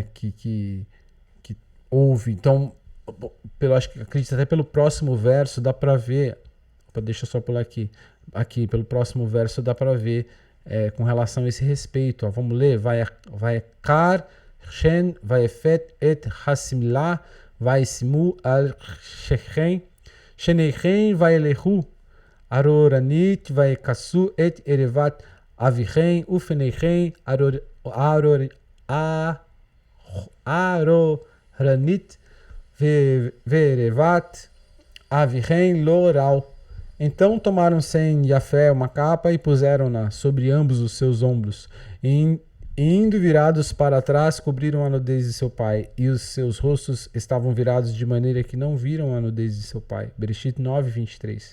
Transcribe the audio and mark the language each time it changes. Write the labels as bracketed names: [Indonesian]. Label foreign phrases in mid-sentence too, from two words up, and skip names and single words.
[Portuguese] Que houve. Então, acho que acredito até pelo próximo verso dá pra ver. Deixa eu só pular aqui. Aqui, pelo próximo verso dá pra ver com relação a esse respeito. Ó, vamos ler. [Hebrew] ויקח שם ויפת את השמלה וישימו על שכם שניהם וילכו אחרנית ויכסו את ערות אביהם ופניהם אחרנית וערות אביהם לא ראו. [Portuguese] Então tomaram Sem e Jafé uma capa e puseram-na sobre ambos os seus ombros, e indo virados para trás, cobriram a nudez de seu pai, e os seus rostos estavam virados de maneira que não viram a nudez de seu pai. Bereshit 9:23.